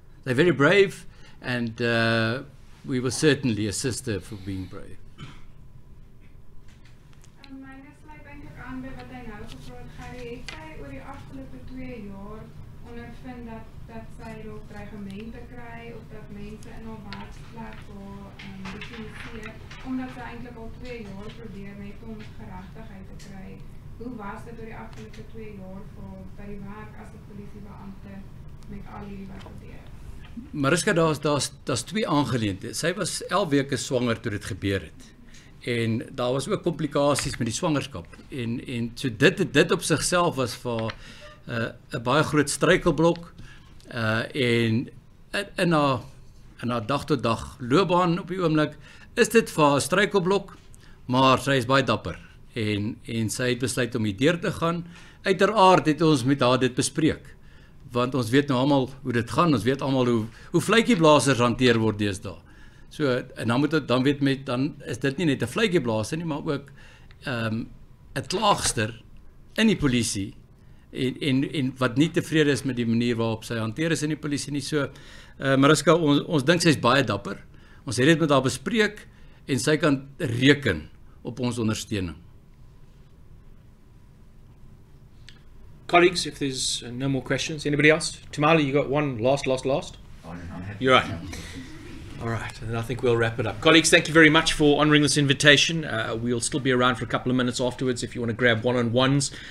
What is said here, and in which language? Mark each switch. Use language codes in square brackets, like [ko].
[en] They're very brave, and we will certainly assist her for being brave. [af] Myne sluit eintlik aan by wat hy nou gevra het. Gary, het sy oor die afgelope 2 jaar ondervind dat sy dalk dreigemente kry, of dat mense in haar werksplek diskrimineer, omdat sy eintlik al 2 jaar probeer net om geregtigheid te kry? Hoe was dit oor die afgelope 2 jaar by die werk as 'n polisiebeampte met al hierdie wat gebeur? Mariska, daar's 2 aangeleenthede. Sy was 11 weke swanger toe dit gebeur het. En daar was ook komplikasies met die swangerskap. En so dit op sigself was vir 'n baie groot struikelblok. En in haar dag tot dag loopbaan op die oomblik is dit vir haar 'n struikelblok, maar sy is baie dapper. En sy het besluit om hier deur te gaan. Uiteraard het ons met haar dit bespreek, want ons weet nou almal hoe dit gaan. Ons weet almal hoe vletjieblassers hanteer word deesdae. So, en dan is dit nie net 'n vletjieblaser nie, maar ook 'n klaagster in die polisie, en wat nie tevrede is met die manier waarop sy hanteer is in die polisie nie. So, Mariska, ons dink sy is baie dapper. Ons het dit met haar bespreek, en sy kan reken op ons ondersteuning. [en] Colleagues, if there's no more questions, anybody else? Tamali, you got one last? Oh, I'm happy. You're right. All right, and I think we'll wrap it up. Colleagues, thank you very much for honouring this invitation. We'll still be around for a couple of minutes afterwards if you want to grab one-on-ones.